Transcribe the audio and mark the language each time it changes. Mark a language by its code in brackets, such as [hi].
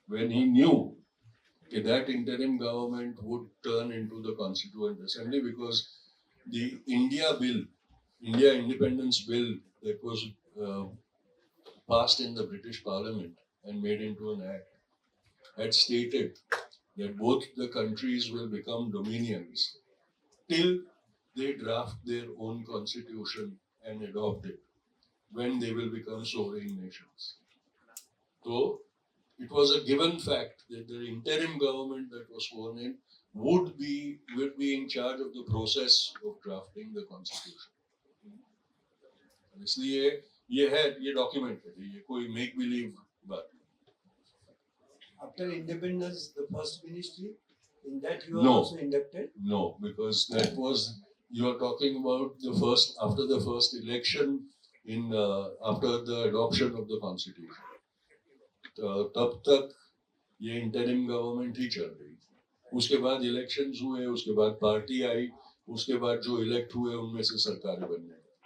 [en] When he knew that interim government would turn into the Constituent Assembly, because the India Independence Bill that was passed in the British Parliament and made into an act had stated that both the countries will become dominions till they draft their own constitution and adopt it, when they will become sovereign nations. So it was a given fact that the interim government that was sworn in would be in charge of the process of drafting the constitution. [hi] इसलिए ये document है, ये कोई make believe बात नहीं। [en] After independence, the first ministry, in that you are No. also inducted? No, because that was, you are talking about the first, after the first election in after the adoption of the constitution. [hi] तब तक ये interim government ही चल रही थी। उसके बाद elections हुए, उसके बाद पार्टी आई, उसके बाद जो इलेक्ट हुए उनमें से सरकारें बनने लगी।